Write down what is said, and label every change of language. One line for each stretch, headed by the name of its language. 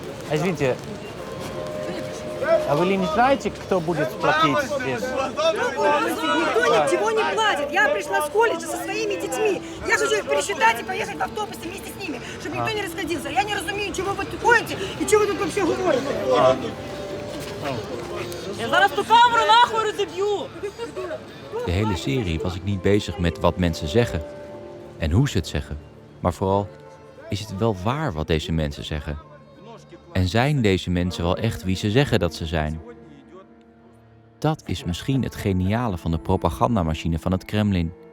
Russian: Извините, а вы не знаете, кто будет платить здесь? Никто ничего не платит. Я пришла с колледжа со своими детьми. Я хочу их пересчитать и поехать в автобусе вместе с ними, чтобы никто не расходился. Я не разумею, чего вы тут ходите и чего вы тут вообще говорите.
Ukrainian: Я зараз ту камеру нахуй розіб'ю.
Dutch: De hele serie was ik niet bezig met wat mensen zeggen en hoe ze het zeggen. Maar vooral, is het wel waar wat deze mensen zeggen? En zijn deze mensen wel echt wie ze zeggen dat ze zijn? Dat is misschien het geniale van de propagandamachine van het Kremlin.